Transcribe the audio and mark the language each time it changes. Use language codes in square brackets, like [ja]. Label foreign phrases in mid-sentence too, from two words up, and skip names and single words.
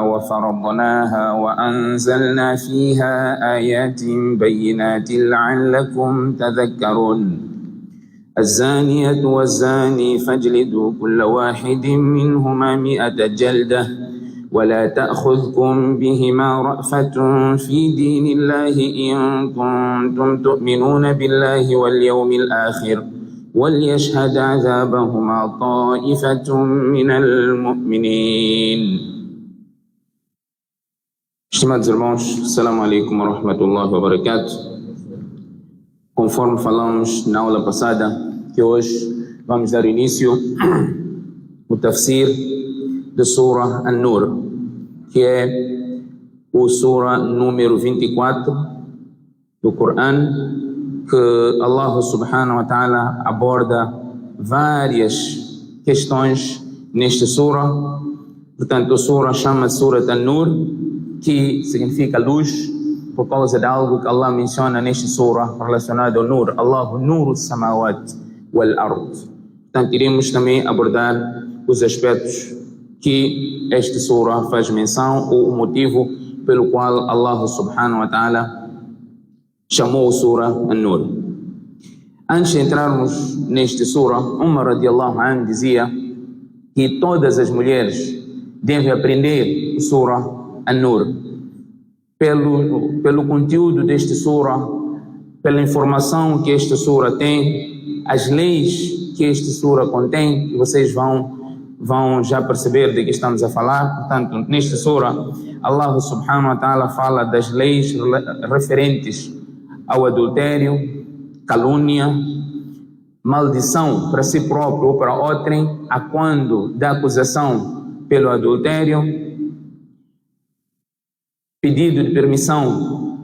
[ar] وفرضناها وأنزلنا فيها آيات بينات لعلكم تذكرون الزانية والزاني فاجلدوا كل واحد منهما 100 جلدة ولا تأخذكم بهما رأفة في دين الله إن كنتم تؤمنون بالله واليوم الآخر وليشهد عذابهما طائفة من المؤمنين. [pt] Estimados irmãos, [ar] السلام عليكم ورحمة الله وبركاته. [pt] Conforme falamos na aula passada, que hoje vamos dar início ao tafsir da Surah An-Nur, que é o Surah número 24 do Corão, que Allah [ar] سبحانه وتعالى [pt] aborda várias questões nesta Surah. Portanto, a Surah chama Surah An-Nur, que significa luz, por causa de algo que Allah menciona nesta Surah relacionado ao Nur. [ar] الله نور السماوات والأرض. [pt] Portanto, iremos também abordar os aspectos que esta surah faz menção, ou o motivo pelo qual Allah [ar] سبحانه وتعالى [pt] chamou a surah An-Nur. Antes de entrarmos nesta surah, Umar [ar] رضي الله عنه [pt] dizia que todas as mulheres devem aprender a surah An-Nur pelo conteúdo desta surah, pela informação que esta surah tem, as leis que esta surah contém, que vocês vão já perceber de que estamos a falar. Portanto, nesta surah, Allah [ar] سبحانه وتعالى [pt] fala das leis referentes ao adultério, calúnia, maldição para si próprio ou para outrem, a quando da acusação pelo adultério, pedido de permissão,